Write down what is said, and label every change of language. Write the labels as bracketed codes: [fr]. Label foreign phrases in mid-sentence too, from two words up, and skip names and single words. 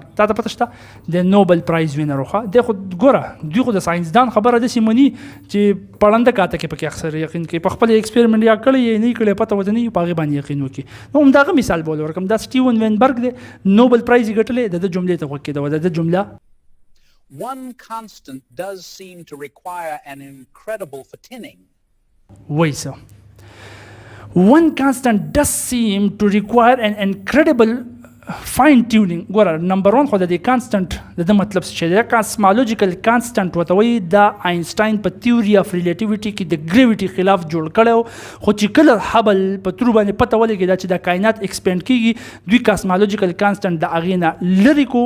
[ps] تا ته پته شته د [en] Nobel prize winner [ps] وخه دی. خو ګوره دوی خو د ساینسدان خبره داسې مني چې پړنده کاته کې پکې اکثر یقین کوي، په خپل ایکسپریمنټ یا کړی یا نه کړی پته ورته نه وي، په هغې باندې یقین وکړي. نو همدغه مثال به ورکړم. دا سټیون وینبرګ دی، نوبل پرایز یې ګټلی. د ده جملې ته غوږ کېدوه. د ده جمله [en] One constant does seem to require an incredible fattening. [ps] وایي څه [en] One constant does seem to require an incredible fine tuning. [ps] ګوره نمبر 1 خو د دې کانسټنټ د ده مطلب څه دی؟ [en] cosmological constant [ps] ورته وایي. دا آینسټاین په [en] theory of relativity [ps] کې د ګریویټي خلاف جوړ کړی، خو چې کله هبل په ترو باندې پته ولګېده چې د کائنات ایکسپینډ کېږي، دوی [en] cosmological constant [ps] د هغې نه لرې کو.